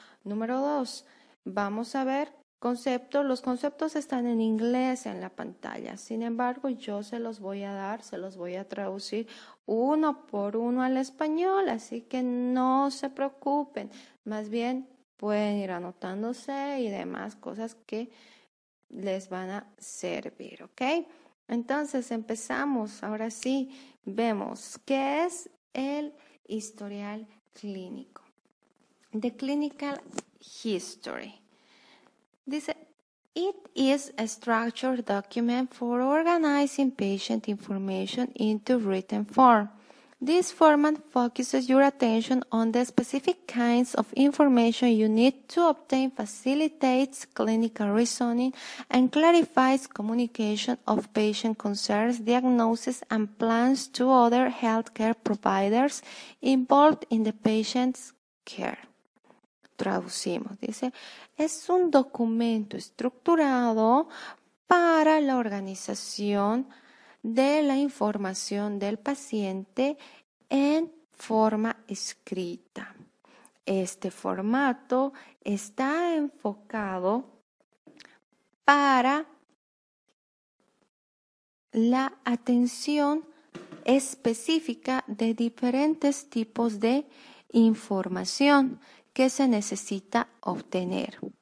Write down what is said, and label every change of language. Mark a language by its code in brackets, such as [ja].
[es] Número 2, vamos a ver los conceptos están en inglés en la pantalla, sin embargo yo se los voy a traducir uno por uno al español, así que no se preocupen, más bien pueden ir anotándose y demás cosas que les van a servir, ¿ok? Entonces empezamos, ahora sí, vemos qué es el historial clínico. [en] The Clinical History. [es] Dice, [en] it is a structured document for organizing patient information into written form. This format focuses your attention on the specific kinds of information you need to obtain, facilitates clinical reasoning, and clarifies communication of patient concerns, diagnosis, and plans to other healthcare providers involved in the patient's care. [es] Traducimos, dice, es un documento estructurado para la organización de la información del paciente en forma escrita. Este formato está enfocado para la atención específica de diferentes tipos de información que se necesita obtener.